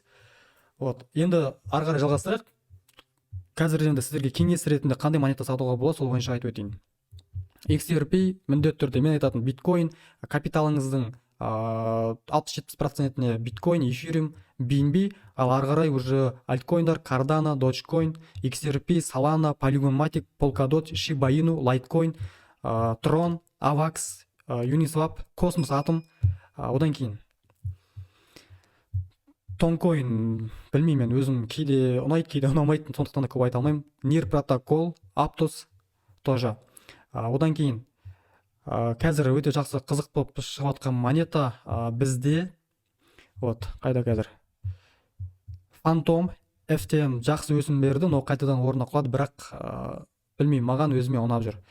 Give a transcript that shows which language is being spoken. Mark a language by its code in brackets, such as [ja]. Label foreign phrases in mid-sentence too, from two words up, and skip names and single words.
[kk] Енді ары қарай жалғастырайық. Қазір енді сіздерге кеңес ретінде қандай монета сатуға болады, сол бойынша айтып өтейін. XRP міндетті түрде мен айтатын биткоин, капиталыңыздың 60-70%-не биткоин, эфириум, BNB, ал ары қарай уже альткоиндар Cardano, Dogecoin, XRP, Solana, Polygon Matic, Polkadot, Shiba Inu, Litecoin, Tron, AVAX, Uniswap, Cosmos Atom, одан кейін Toncoin, білмеймін, өзім кейде ұнайды, кейде ұнамайтын, сондықтан да көп айта алмаймын. NEAR протокол, Aptos тоже. Одан кейін қазір өте жақсы қызық болып шығып жатқан монета бізде, қайда қазір, Phantom, FTM жақсы өсім берді, но қайтадан орнына құлады, бірақ білмеймін, маған өзіме ұнап жүр.